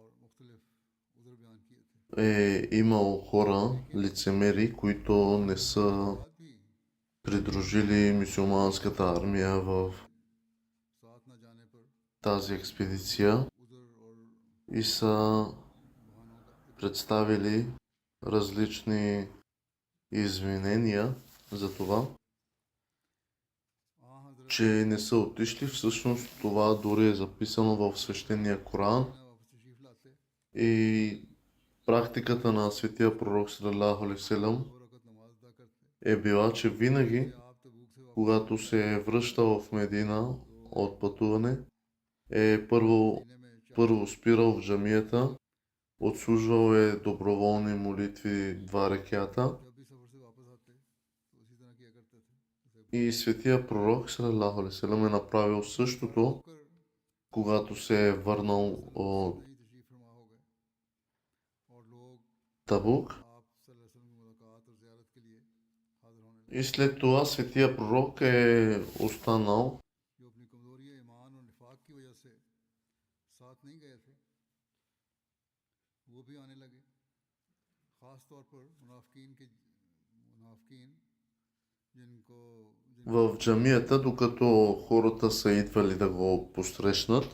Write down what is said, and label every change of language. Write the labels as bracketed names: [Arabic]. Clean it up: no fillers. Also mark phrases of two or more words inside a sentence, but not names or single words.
[Bulgarian] Имало хора, лицемери, които не са придружили мюсюлманската армия в тази експедиция и са представили различни извинения за това, че не са отишли. Всъщност това дори е записано в свещения Коран и практиката на светия пророк [Arabic] صلى الله عليه وسلم [Bulgarian] е била, че винаги, когато се е връщал в Медина от пътуване, първо спирал в джамията, отслужвал е доброволни молитви 2 рекята и светия пророк [Arabic] صلى الله عليه وسلم [Bulgarian] е направил същото, когато се е върнал от Табук. И след това светия пророк е останал в джамията, докато хората са идвали да го посрещнат.